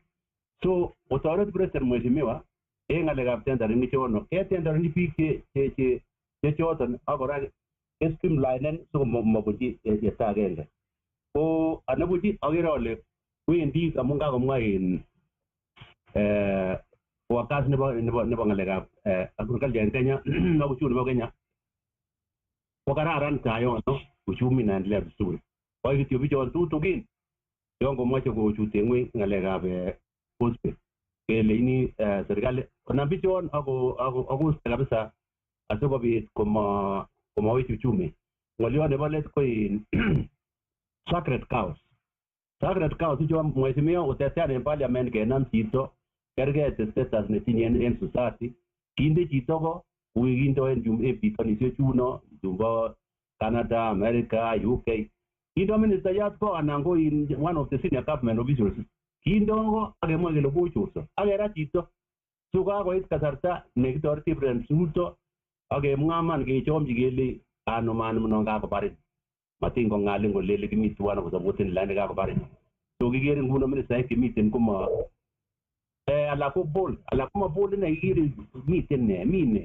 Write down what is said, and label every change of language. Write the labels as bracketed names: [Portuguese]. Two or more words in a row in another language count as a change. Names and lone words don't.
[Kalenjin] So kotoret president Mheshimiwa en ngalekab tendering nichono tendering biik che choton ak kora streamline sikomobuchi yeta agenge. Ko anabuchi agere ale wendi amun kakomwa in wakas nebo ngalekab agriculture en Kenya [Swahili] na uchumi [Kalenjin] nebo Kenya ko kararan tayono [Swahili] uchumi inaendelea vizuri. Kwa hiyo [Kalenjin] kityo bichon tutugin yon komoche kochute ngweny ngalekab phosphate kele ini serikali konam bichon ako kabisa asikobit komawech uchumi. Ngolyo nebo let ko in [English] sacred cows. Sacred cows [Kalenjin] ichon Mheshimiwa utetean en parliament kenam chito kerge status netinye en society kinde chito ko kindo en bitonishe chuno chumbo Canada, America, UK. Kindo ministayat ko anan ko in [English] one of the senior government officials. [Kalenjin] Kindo ko akemwa kele kochorso. Akera chito. So kakoit kasarta nekitoreti President Ruto akemwa man kechomchi kele ano man mno kakobarin. Matin ko ngalin kolele kimi tuwan kosapoten lane kakobarin. So kikere nguno ministaek chemiten koma ala ko bol ne kikere miten ne mine.